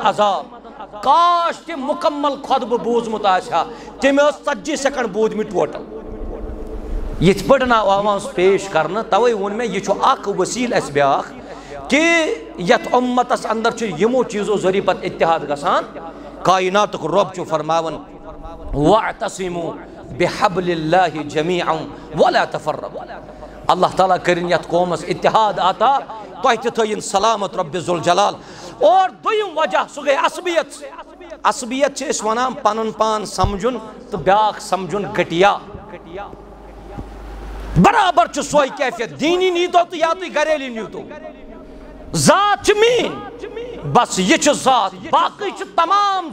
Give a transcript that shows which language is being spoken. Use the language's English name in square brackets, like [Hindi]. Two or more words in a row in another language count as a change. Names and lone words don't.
[Kashmiri] عذاب کاش تہِ مُکمل خۄطبہٕ بوٗزمُت آسہِ ہا تٔمۍ ٲس 40 سیکنڈ بوٗزمٕتۍ ٹوٹل یِتھ پٲٹھۍ آو آواز پیش کرنہٕ توے ووٚن مےٚ یہِ چھُ اکھ وسیٖلہٕ اَسہِ بیٛاکھ کہِ یتھ اُمتس اندر چھُ یِمو چیٖزو ذٔریعہٕ پتہٕ اتحاد گژھان کائناتُک رۄب چھُ فرماوان [Arabic] وَاعْتَصِمُوا بِحَبْلِ اللہِ جَمِيعًا وَلَا تَفَرَّقُوا [Kashmiri] اللہ تعالیٰ کٔرِنۍ یتھ قومس اتحاد عطا تۄہہِ تہِ تھٲیِن سلامت رۄبِ ذوالجلال اور دوٚیِم وجہ سُہ گٔے عصبیت عصبیت چھِ أسۍ ونان پنُن پان سمجھُن تہٕ بیٛاکھ سمجھُن گٹیا برابر چھُ سۄے کیفیت دیٖنی نیٖتو تہٕ یا تُہۍ گریلی نیٖتو ذات چھِ میٛٲنۍ بس یہِ چھِ ذات باقٕے چھِ تمام